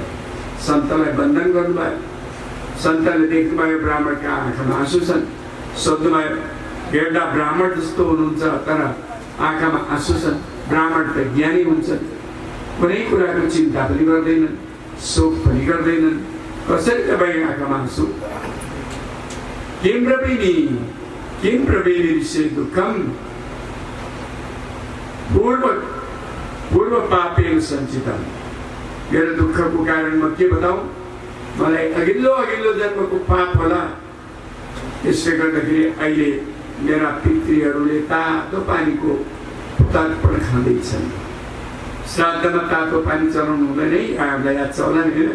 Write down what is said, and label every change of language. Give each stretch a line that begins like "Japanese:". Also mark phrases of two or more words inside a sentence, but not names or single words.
Nepali: सन्तलाई वन्दन गर्नुभयो। सन्तले देख्नुभयो ब्राह्मणका आँखामा आँसु छन्। सोध्नुभयो, हेर्दा ब्राह्मण जस्तो हुनुहुन्छ तर आँखामा आँसु छन्। ब्राह्मण त ज्ञानी हुन्छन्, कुनै कुराको चिन्ता पनि गर्दैनन्, शोक पनि गर्दैनन्, कसरी तपाईँ आँखामा आँसु?
Sanskrit: किम प्रवेलिसे दुःखम पूर्व पापेन सञ्चितम।
Nepali: मेरो दुःखको कारण म के बताऊँ? मलाई अघिल्लो जन्मको पाप होला। यसले गर्दाखेरि अहिले मेरा पितृहरूले तातो पानीको तर्पण खाँदैछन्। श्राद्धमा तातो पानी चलाउनु हुँदैन है, हामीलाई याद छ होला नि।